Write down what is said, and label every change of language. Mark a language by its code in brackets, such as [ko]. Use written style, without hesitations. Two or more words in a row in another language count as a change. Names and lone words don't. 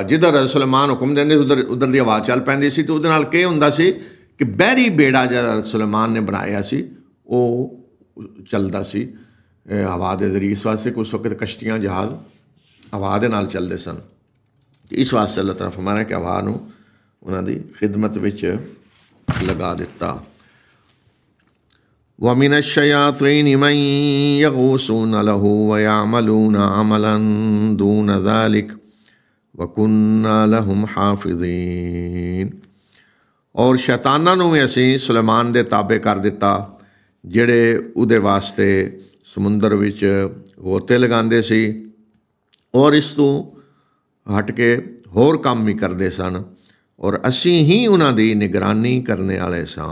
[pa] ਜਿੱਧਰ ਸੁਲੇਮਾਨ ਹੁਕਮ ਦਿੰਦੇ ਉਧਰ ਦੀ ਹਵਾ ਚੱਲ ਪੈਂਦੀ ਸੀ। ਅਤੇ ਉਹਦੇ ਨਾਲ ਕੀ ਹੁੰਦਾ ਸੀ ਕਿ ਬਹਿਰੀ ਬੇੜਾ ਜਿਹੜਾ ਸੁਲੇਮਾਨ ਨੇ ਬਣਾਇਆ ਸੀ ਉਹ ਚੱਲਦਾ ਸੀ ਹਵਾ ਦੇ ਜ਼ਰੀਏ। ਇਸ ਵਾਸਤੇ ਕਿ ਉਸ ਵਕਤ ਕਸ਼ਤੀਆਂ ਜਹਾਜ਼ ਹਵਾ ਦੇ ਨਾਲ ਚੱਲਦੇ ਸਨ। ਇਸ ਵਾਸਤੇ ਅੱਲਾਹ ਤਾਲਾ ਫਰਮਾ ਰਿਹਾ ਕਿ ਹਵਾ ਨੂੰ ਉਹਨਾਂ ਦੀ ਖਿਦਮਤ ਵਿੱਚ ਲਗਾ ਦਿੱਤਾ। [ar] وَمِنَ الشَّيَاطِينِ مَن يَغُوصُونَ لَهُ وَيَعْمَلُونَ عَمَلًا دُونَ ذَلِكَ وَكُنَّا لَهُمْ حَافِظِينَ। [pa] ਔਰ ਸ਼ੈਤਾਨਾਂ ਨੂੰ ਵੀ ਅਸੀਂ ਸੁਲੇਮਾਨ ਦੇ ਤਾਬੇ ਕਰ ਦਿੱਤਾ, ਜਿਹੜੇ ਉਹਦੇ ਵਾਸਤੇ ਸਮੁੰਦਰ ਵਿੱਚ ਗੋਤੇ ਲਗਾਉਂਦੇ ਸੀ, ਔਰ ਇਸ ਤੋਂ ਹਟ ਕੇ ਹੋਰ ਕੰਮ ਵੀ ਕਰਦੇ ਸਨ, ਔਰ ਅਸੀਂ ਹੀ ਉਹਨਾਂ ਦੀ ਨਿਗਰਾਨੀ ਕਰਨ ਵਾਲੇ ਸਾਂ।